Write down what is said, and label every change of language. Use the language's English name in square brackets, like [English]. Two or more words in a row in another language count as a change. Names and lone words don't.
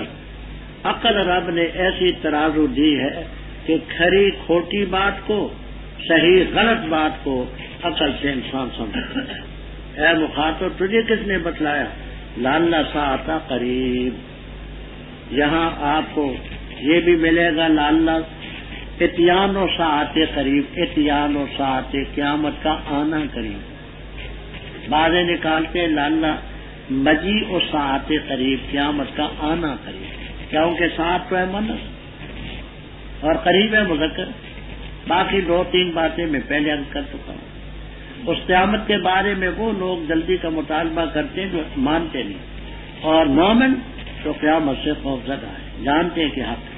[Urdu] عقل رب نے ایسی ترازو دی ہے کہ کھری کھوٹی بات کو صحیح غلط بات کو عقل سے انسان سمجھتا ہے. اے مخاطب تجھے کس نے بتلایا؟ [Arabic] لعل ساعۃ قریب. [Urdu] یہاں آپ کو یہ بھی ملے گا [Arabic] لعل اتیان و ساعت قریب. اتیان و ساعت [Urdu] قیامت کا آنا قریب. بعضیں نکالتے [Arabic] لعل مجیء و ساعت قریب. [Urdu] قیامت کا آنا قریب. کیونکہ ساعت تو ہے منس اور قریب ہے مذکر. باقی 2-3 باتیں میں پہلے عرض کر چکا ہوں۔ اس قیامت کے بارے میں وہ لوگ جلدی کا مطالبہ کرتے ہیں جو مانتے نہیں، اور مومن تو قیامت سے خوف زدہ ہے، جانتے ہیں کہ حق ہے۔